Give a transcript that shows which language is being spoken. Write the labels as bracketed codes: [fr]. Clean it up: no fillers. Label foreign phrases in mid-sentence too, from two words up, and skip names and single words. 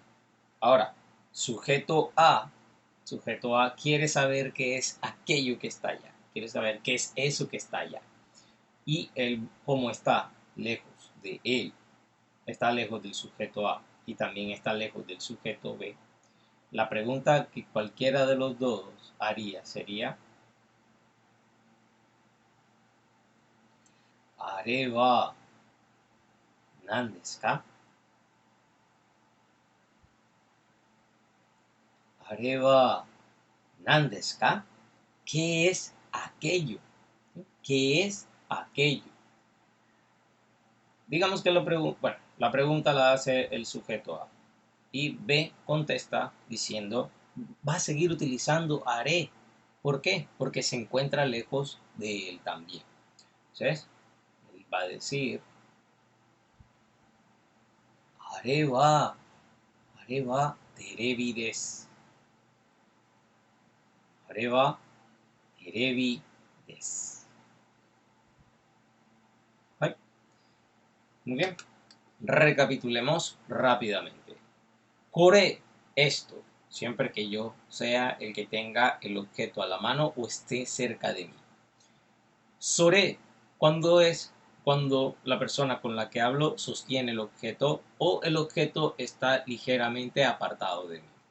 [es] Ahora, sujeto A quiere saber qué es aquello que está allá. Quiere saber qué es eso que está allá. Y él, como está lejos de él, está lejos del sujeto A y también está lejos del sujeto B, la pregunta que cualquiera de los dos haría sería: [ja] ¿are wa nan desu ka? ¿Are wa nan desu ka? [es] ¿Qué es aquello? ¿Qué es aquello? Digamos que la pregunta la hace el sujeto A y B contesta diciendo: va a seguir utilizando haré. ¿Por qué? Porque se encuentra lejos de él también. Entonces, él va a decir: [ja] haré wa terebi desu. Haré wa terebi desu. [es] ¿Vale? Muy bien. Recapitulemos rápidamente. Kore, esto. siempre que yo sea el que tenga el objeto a la mano o esté cerca de mí. Sore, cuando es cuando la persona con la que hablo sostiene el objeto o el objeto está ligeramente apartado de mí.